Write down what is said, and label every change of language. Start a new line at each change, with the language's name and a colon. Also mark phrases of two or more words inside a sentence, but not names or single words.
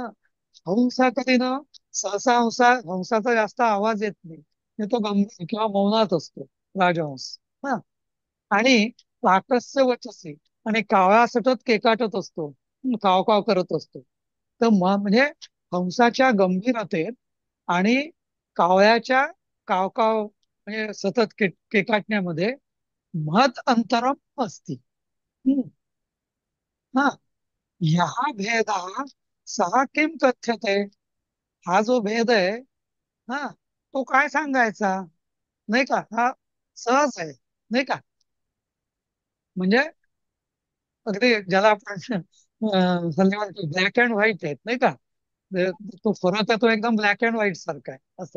Marathi: हंसा कधी ना सहसा हंसाचा जास्त आवाज येत नाही म्हणजे तो गंभीर किंवा मौनात असतो राजहंस. हा. आणि
Sanskrit: काकस्य वचसी
Marathi: आणि कावळा सतत केकाटत असतो. काव काव करत असतो. तर म्हणजे हंसाच्या गंभीरतेत आणि कावळ्याच्या कावकाव म्हणजे सतत केकाटण्यामध्ये
Sanskrit: महत् अंतरम
Marathi: असती. हम्म. हा.
Sanskrit: ह्या भेदा सहा किम कथ्यते.
Marathi: हा जो भेद आहे हा तो काय सांगायचा नाही का. हा सहज आहे नाही का. म्हणजे अगदी ज्याला आपण हल्ली म्हणतो
English: black and white
Marathi: आहेत नाही का. तो फरक आहे तो एकदम
English: black and white
Marathi: सारखा आहे असं.